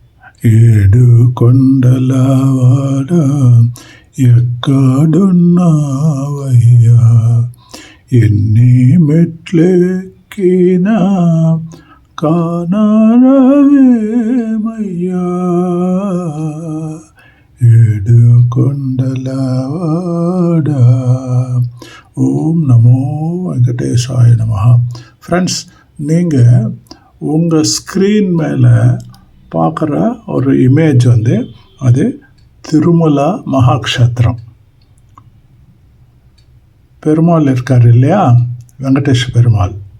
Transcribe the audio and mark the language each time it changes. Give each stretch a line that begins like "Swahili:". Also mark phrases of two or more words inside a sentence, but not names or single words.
Telugu: ఏడు కొండలవాడ ఎక్కడున్నావయ్యా, ఎన్ని మెట్లెక్కినా కానరావేమయ్యా, ఏడు కొండలవాడ.
Sanskrit: ஓம் நமோ வெங்கடேஷாய நமஹ.
Tamil: ஃப்ரெண்ட்ஸ், நீங்கள் உங்கள் ஸ்க்ரீன் மேலே பார்க்குற ஒரு இமேஜ் அது திருமலா மகாக்ஷேத்திரம். பெருமாள் இருக்கார் இல்லையா, வெங்கடேஷ் பெருமாள்.